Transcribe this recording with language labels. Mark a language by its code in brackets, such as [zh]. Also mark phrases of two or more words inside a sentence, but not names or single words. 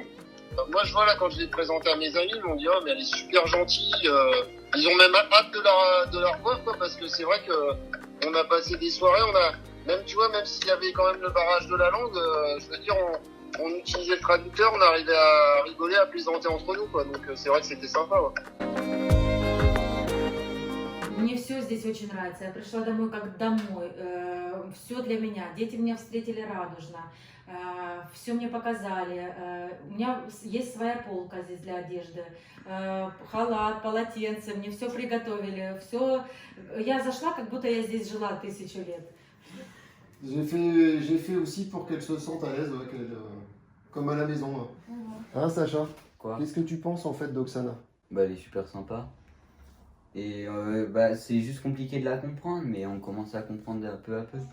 [fr] Moi je vois là quand je l'ai présentée à mes amis, ils m'ont dit oh mais elle est super gentille, ils ont même hâte de la revoir quoi, parce que c'est vrai qu'on a passé des soirées, même s'il y avait quand même le barrage de la langue, on utilisait le traducteur, on arrivait à rigoler, à plaisanter entre nous quoi, donc c'est vrai que c'était sympa. Ouais. [ru] Мне все здесь очень нравится. Я пришла домой как домой. Все для меня. Дети меня встретили радужно. Все мне показали. У меня есть своя полка здесь для одежды. Халат, полотенце. Мне все приготовили. Все. Я зашла, как будто я здесь жила 1000 лет. [fr] J'ai fait aussi pour qu'elle se sente à l'aise, comme à la maison. Hein, Sacha? Quoi? Qu'est-ce que tu penses en fait d'Oksana? Bah, elle est super sympa. Et c'est juste compliqué de la comprendre, mais on commence à comprendre peu à peu.